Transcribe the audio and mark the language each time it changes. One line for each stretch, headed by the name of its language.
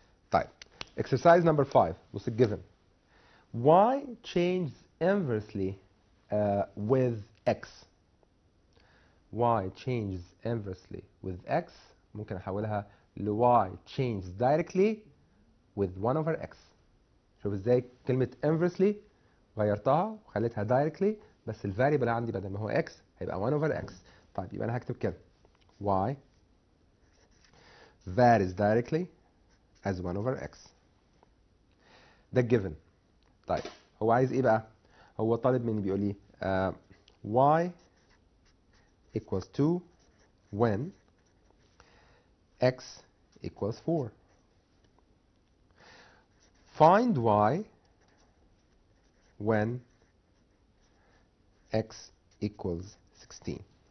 English: طيب exercise number 5 was a given y changes inversely with x y changes inversely with x
Arabic: ممكن احولها ل
English: y changes directly with 1 over x.
Arabic: شوف ازاي كلمة inversely غيرتها وخليتها directly بس الفاريبل عندي بدل ما هو x هيبقى 1 over x. طيب يبقى انا هكتب كده
English: y varies directly as 1 over x.
Arabic: ده given. طيب هو عايز ايه بقى؟ هو طالب مني بيقول لي
English: y equals 2 when x equals 4. Find y when x equals 16.